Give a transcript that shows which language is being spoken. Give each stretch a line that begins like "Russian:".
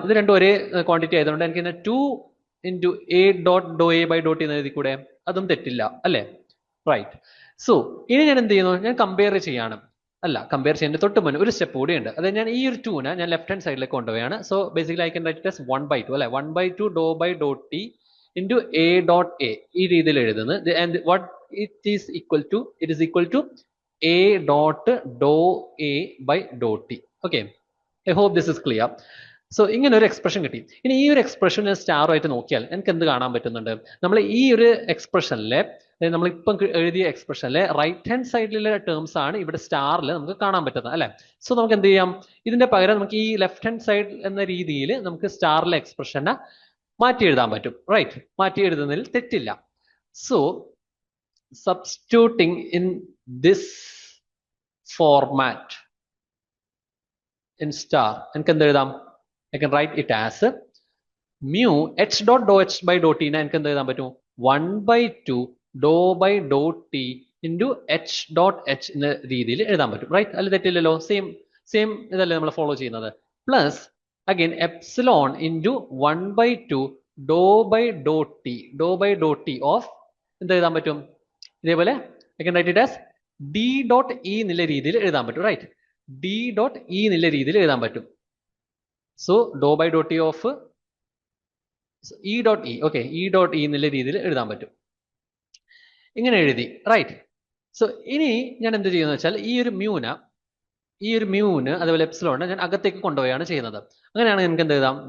Malayalam: ഇത് രണ്ടും ഒരേ ക്വാണ്ടിറ്റി ആയതുകൊണ്ട് എനിക്ക് ഇതിനെ 2 into A dot Dr A by Dr T എന്ന് എഴുതി കൂടെ? അതും തെറ്റില്ല അല്ലേ? റൈറ്റ്. സോ ഇനി ഞാൻ എന്ത് ചെയ്യുന്നു? ഞാൻ കമ്പയർ ചെയ്യാണ്. കമ്പയർ ചെയ്യുന്ന തൊട്ട് മുന്നേ ഒരു സ്റ്റെപ്പ് കൂടി ഉണ്ട്. അതായത് ഞാൻ ഈ ഒരു 2നെ ഞാൻ ലെഫ്റ്റ് ഹാൻഡ് സൈഡിലേക്ക് കൊണ്ടുപോയാണ്. So basically
English: I can write it as 1/2
Malayalam: അല്ലെ, 1/2 ഡോ by Dr T
English: into A dot A
Malayalam: ഈ രീതിയിൽ എഴുതുന്നത്
English: and what it is equal to, it is equal to A dot dou A by dou T. Okay, I hope this is clear.
Malayalam: So ഇങ്ങനെ ഒരു expression കിട്ടി. ഇനി ഈ ഒരു expression ഞാൻ സ്റ്റാറുമായിട്ട് നോക്കിയാൽ എനിക്ക് എന്ത് കാണാൻ പറ്റുന്നുണ്ട്? നമ്മൾ ഈ ഒരു എക്സ്പ്രഷനിലെ, നമ്മളിപ്പം എഴുതിയ എക്സ്പ്രഷനിലെ റൈറ്റ് ഹാൻഡ് സൈഡിലെ ടേംസ് ആണ് ഇവിടെ സ്റ്റാറിൽ നമുക്ക് കാണാൻ പറ്റുന്നത് അല്ലെ. സോ നമുക്ക് എന്ത് ചെയ്യാം? ഇതിന്റെ പകരം നമുക്ക് ഈ ലെഫ്റ്റ് ഹാൻഡ് സൈഡ് എന്ന രീതിയിൽ നമുക്ക് സ്റ്റാറിലെ എക്സ്പ്രഷനെ മാറ്റി എഴുതാൻ പറ്റും. റൈറ്റ്, മാറ്റി എഴുതുന്നതിൽ തെറ്റില്ല.
English: so substituting in this format in star,
Malayalam: എനിക്ക് എന്ത് എഴുതാം?
English: I can write it as mu h dot dou h by dou t
Malayalam: നെ എനിക്ക് എന്ത് എഴുതാൻ പറ്റും?
English: 1 by 2 dou by dou t into h dot h എന്ന രീതിയിൽ എഴുതാൻ പറ്റും.
Malayalam: റൈറ്റ്, അല്ല തെറ്റില്ലല്ലോ. സെയിം ഇതല്ലേ നമ്മൾ ഫോളോ ചെയ്യുന്നത്.
English: Plus again epsilon into 1 by 2 dou by dou t ഓഫ് എന്ത് എഴുതാൻ പറ്റും? ഇതേപോലെ I can write it as d dot e
Malayalam: എന്നുള്ള രീതിയിൽ എഴുതാൻ പറ്റും. റൈറ്റ്, d dot e എന്നുള്ള രീതിയിൽ എഴുതാൻ പറ്റും. So Dr by Dr T of E dot E, okay, E dot E എന്നുള്ള രീതിയിൽ എഴുതാൻ പറ്റും. ഇങ്ങനെ എഴുതി. റൈറ്റ്. സോ ഇനി ഞാൻ എന്ത് ചെയ്യുന്നത് വെച്ചാൽ ഈ ഒരു മ്യൂന് അതേപോലെ എപ്സിലോണ് ഞാൻ അകത്തേക്ക് കൊണ്ടുപോവുകയാണ് ചെയ്യുന്നത്. അങ്ങനെയാണെങ്കിൽ എനിക്ക് എന്ത് എഴുതാം?